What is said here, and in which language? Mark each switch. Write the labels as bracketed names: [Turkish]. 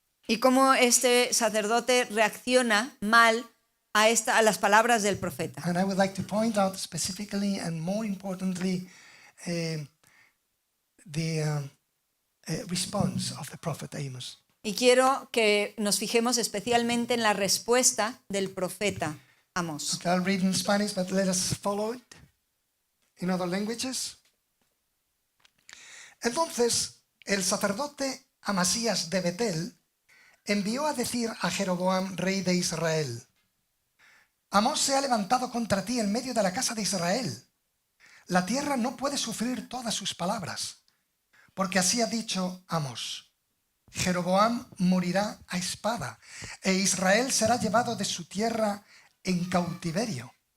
[Spanish] y cómo este sacerdote reacciona mal a las palabras del profeta. [English] And I would like to point out specifically and more importantly the response of the prophet Amos. [Spanish] Y quiero que nos fijemos especialmente en la respuesta del profeta Amós. [English] Okay, I'll read in Spanish, but let us follow it in other languages. [Spanish] Entonces, el sacerdote Amasías de Betel envió a decir a Jeroboam, rey de Israel: Amós se ha levantado contra ti en medio de la casa de Israel. La tierra no puede sufrir todas sus palabras, porque así ha dicho Amós: Jeroboam morirá a espada, e Israel será llevado de su tierra en cautiverio.